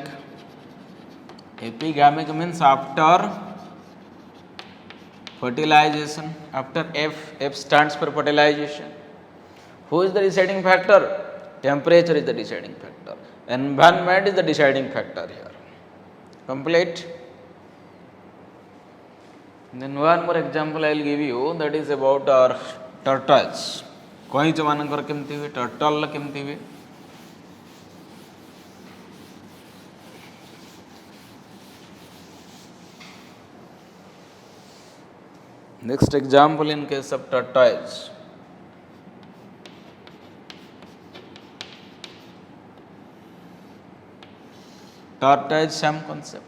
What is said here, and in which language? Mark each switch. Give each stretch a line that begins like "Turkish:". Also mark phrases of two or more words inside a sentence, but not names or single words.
English: Epigamic means after fertilization, after F stands for fertilization. Who is the deciding factor? Temperature is the deciding factor. Environment is the deciding factor here. Complete. Then one more example I will give you, that is about our turtles.
Odia: କଇଁଛ ମାନଙ୍କର କେମିତି ହୁଏ, ଟର୍ଟଲ କେମିତି ହୁଏ?
English: Next example in case of tortoise. Tortoise, same concept.